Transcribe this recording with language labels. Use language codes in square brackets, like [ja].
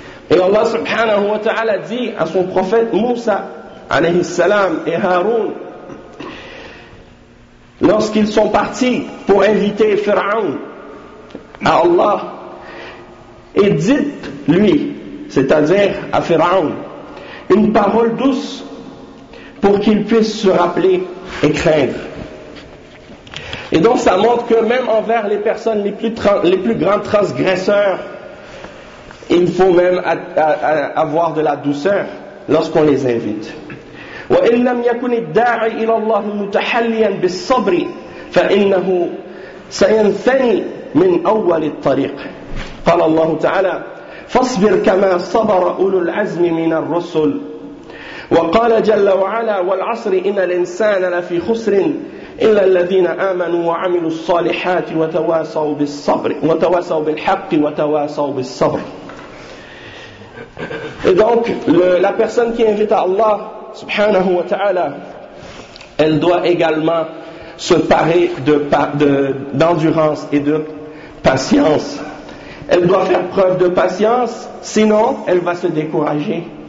[fr] Et Allah subhanahu wa ta'ala dit à son prophète Moussa alayhi salam et Haroun, lorsqu'ils sont partis pour inviter Pharaon à Allah, et dites-lui, c'est-à-dire à Pharaon, une parole douce pour qu'il puisse se rappeler et craindre. Et donc ça montre que même envers les personnes les plus grands transgresseurs, il faut même avoir de la douceur lorsqu'on les invite. [ar] وَإِنْ لَمْ يَكُنِ الدَّاعِ إِلَى اللَّهِ مُتَحَلِّيًا بِالصَّبْرِ فَإِنَّهُ سَيَنْثَنِي مِنْ أَوَّلِ الطَّرِيقِ قال الله تعالى فاصبر كما صبر أولو العزم من الرسل وقال جل وعلا والعصر إن الإنسان لفي خسر إلا الذين آمنوا وعملوا الصالحات وتواصوا بالصبر وتواصوا بالحق وتواصوا بالصبر. [fr] Et donc, la personne qui invite à Allah, subhanahu wa ta'ala, elle doit également se parer d'endurance et de patience. Elle doit faire preuve de patience, sinon elle va se décourager.